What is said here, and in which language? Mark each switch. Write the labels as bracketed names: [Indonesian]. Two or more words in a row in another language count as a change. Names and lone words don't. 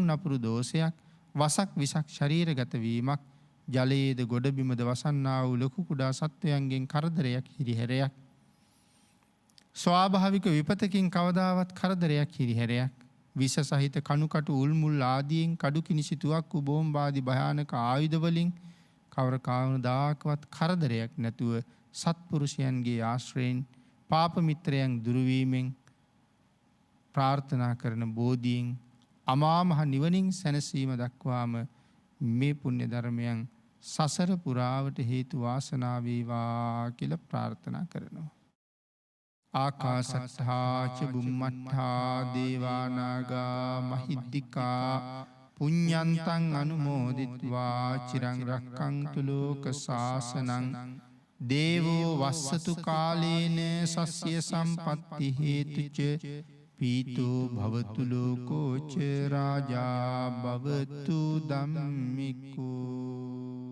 [Sinhala] නපුරු දෝෂයක්, වසක් විසක් ශරීරගත වීමක්, ජලයේද ගොඩබිමද වසන්නා වූ ලොකු කුඩා සත්වයන්ගෙන් කරදරයක්, හිරිහැරයක්, ස්වාභාවික විපතකින් කවදාවත් කරදරයක්, හිරිහැරයක්, විස සහිත කණුකටු උල්මුල් ආදීන් කඩු කිනිසිතුවක් බෝම්බාදී භයානක ආයුධ වලින් කවර කවදාකවත් කරදරයක් නැතුව සත්පුරුෂයන්ගේ ආශ්‍රයෙන් පාප මිත්‍රයන් දුරු වීමෙන් ප්‍රාර්ථනා කරන බෝධීන් අමා මහ නිවනින් සැනසීම දක්වාම මේ පුණ්‍ය ධර්මයන් සසර පුරාවට හේතු වාසනා වේවා කියලා ප්‍රාර්ථනා කරනවා. [Pali] ආකාසට්ඨා ච බුම්මට්ඨා දේවා නාග මහිද්దికා පුඤ්ඤන්තං අනුමෝදිත්වා චිරං රක්ඛන්තු ලෝක සාසනං දේවෝ වස්සතු කාලේන සස්ය සම්පත්ති හේතුච පීතෝ භවතු ලෝකෝ ච රාජා භවතු ධම්මිකෝ.